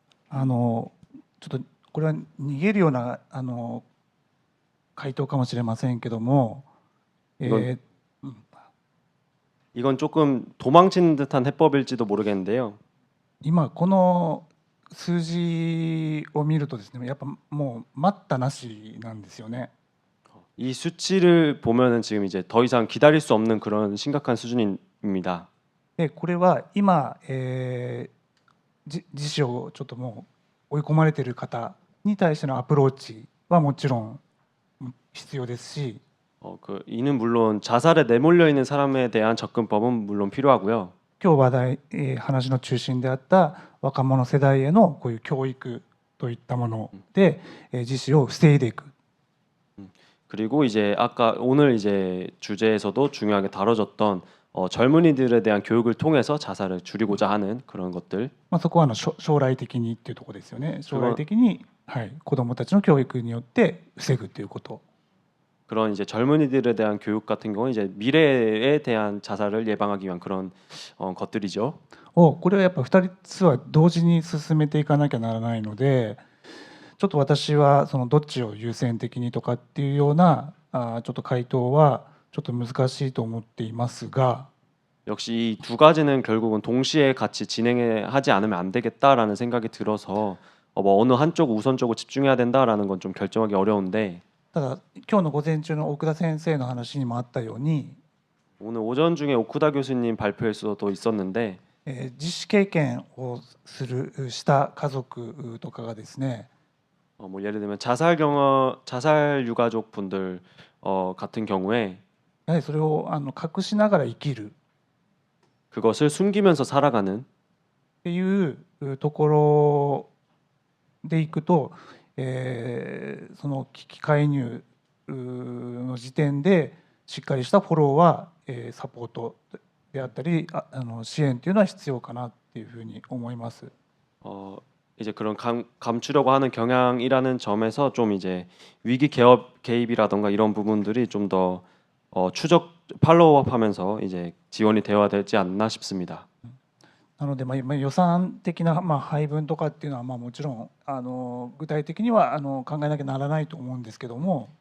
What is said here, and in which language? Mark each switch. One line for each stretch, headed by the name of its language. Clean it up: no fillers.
Japanese: ちょっとこれは逃げるような回答かもしれませんけども、
Korean: 이건 조금 도망치는 듯한 해법일지도 모르겠는데요.
Japanese: 今この数字を見るとですね、やっぱもう待ったなしなんですよね。
Korean: 이 수치를 보면은 지금 이제 더 이상 기다릴 수 없는 그런 심각한 수준입니다.
Japanese: でこれは今、自死をちょっともう追い込まれている方に対してのアプローチはもちろん必要ですし、
Korean: 이는 물론 자살에 내몰려 있는 사람에 대한 접근법은 물론 필요하고요.
Japanese: 今日話題、話の中心であった若者世代へのこういう教育といったもので、自死を防いでいく。
Korean: 그리고 이제 아까 오늘 이제 주제에서도 중요하게 다뤄졌던 젊은이들에 대한 교육을 통해서 자살을 줄이고자 하는 그런 것들.
Japanese: そこは将来的にっていうところですよね。将来的に、子どもたちの教育によって防ぐということ。
Korean: 그런 이제 젊은이들에 대한 교육 같은 경우는 이제 미래에 대한 자살을 예방하기 위한 그런 것들이죠.
Japanese: これはやっぱ2つは同時に進めていかなきゃならないので、ちょっと私はそのどっちを優先的にとかっていうようなちょっと回答はちょっと難しいと思っていますが、
Korean: 역시 이 두 가지는 결국은 동시에 같이 진행하지 않으면 안 되겠다라는 생각이 들어서 뭐 어느 한쪽 우선적으로 집중해야 된다라는 건 좀 결정하기 어려운데
Japanese: ただ今日の午前中の奥田先生の話にもあったように、
Korean: 오늘 오전 중에 오쿠다 교수님 발표에서도 있었는데
Japanese: 自死経験をした家族とかがですね、
Korean: 뭐 예를 들면 자살 유가족 분들 같은 경우에
Japanese: やはりそれを隠しながら生きる
Korean: 그것을 숨기면서 살아가는
Japanese: っていうところでいくと、その危機介入の時点でしっかりしたフォローは、サポートであったり支援というのは必要かなっていうふうに思います。
Korean: 이제 그런 감추려고 하는 경향이라는 점에서 좀 이제 위기 개입이라던가 이런 부분들이 좀 더 추적 팔로우업하면서 이제 지원이 되어야 되지 않나 싶습니다.
Japanese: なので、予算的な、配分とかっていうのは、もちろん具体的には考えなきゃならないと思うんですけども、